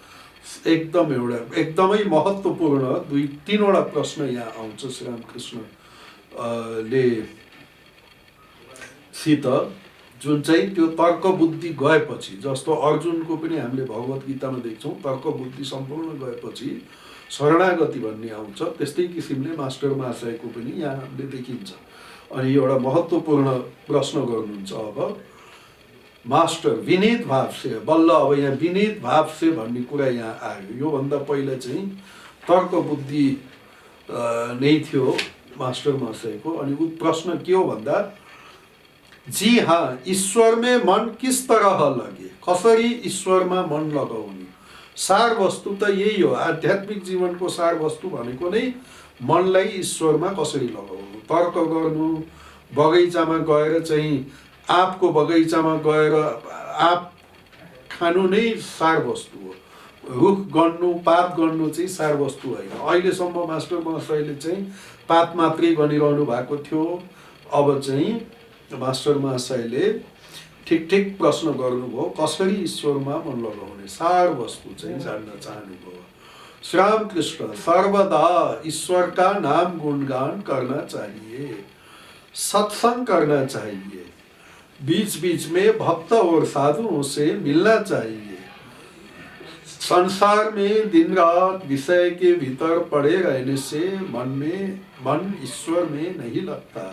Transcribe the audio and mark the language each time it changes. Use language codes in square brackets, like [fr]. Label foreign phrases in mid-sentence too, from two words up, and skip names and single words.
[ne] एकदमै महत्त्वपूर्ण 2-3वटा प्रश्न यहाँ आउँछ श्री रामकृष्ण ले सित, जुन चाहिँ त्यो तर्क बुद्धि गएपछि, जस्तो अर्जुनको पनि हामीले भगवत गीतामा देख्छौँ तर्क बुद्धि सम्पूर्ण गएपछि शरणागति भन्ने आउँछ। त्यस्तै किसिमले मास्टर महाशयको पनि यहाँ हामीले देखिन्छ। अनि एउटा महत्त्वपूर्ण प्रश्न गर्नुहुन्छ अब मास्टर [hi] विनीत भाव से। [ne] बल्ल अब यहाँ [hi] विनीत भाव से [ne] भन्ने कुरा यहाँ आयो। योभन्दा पहिला चाहिँ तर्क बुद्धि नै थियो मास्टर महाशयको। अनि ऊ प्रश्न के हो भन्दा, [hi] जी हाँ, ईश्वर में मन किस तरह लगे? [ne] कसरी ईश्वरमा मन लगाउने? सार वस्तु त यही हो। आध्यात्मिक जीवनको सार वस्तु भनेको नै मनलाई ईश्वरमा कसरी लगाउनु। तर्क गर्नु, बगैँचामा गएर चाहिँ आँपको बगैँचामा गएर आँप खानु नै सार वस्तु हो। रुख गन्नु, पात गन्नु चाहिँ सार वस्तु होइन। अहिलेसम्म मास्टर महाशयले चाहिँ पात मात्रै गनिरहनु भएको थियो। अब चाहिँ मास्टर महाशयले ठिक प्रश्न गर्नुभयो, कसरी ईश्वरमा मन लगाउने सार वस्तु चाहिँ जान्न चाहनुभयो। [hi] श्री रामकृष्ण, सर्वदा ईश्वर का नाम गुणगान करना चाहिए, सत्संग करना चाहिए, बीच बीच में भक्त और साधुओं से मिलना चाहिए। संसार में दिन रात विषय के भीतर पड़े रहने से मन ईश्वर में नहीं लगता।